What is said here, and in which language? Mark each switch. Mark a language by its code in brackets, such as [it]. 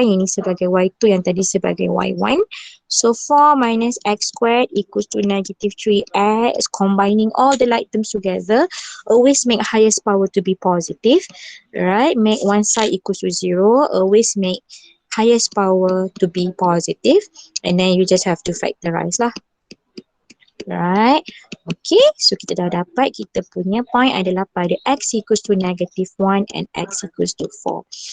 [ms] Ini sebagai Y2, yang tadi sebagai Y1. [en] So 4 minus X squared equals to negative 3X. Combining all the like terms together, always make highest power to be positive. Right, make one side equals to 0. Always make highest power to be positive. And then you just have to factorize lah. Right. [ms] Okay, so kita dah dapat kita punya point adalah pada [en] X equals to negative 1 and X equals to 4.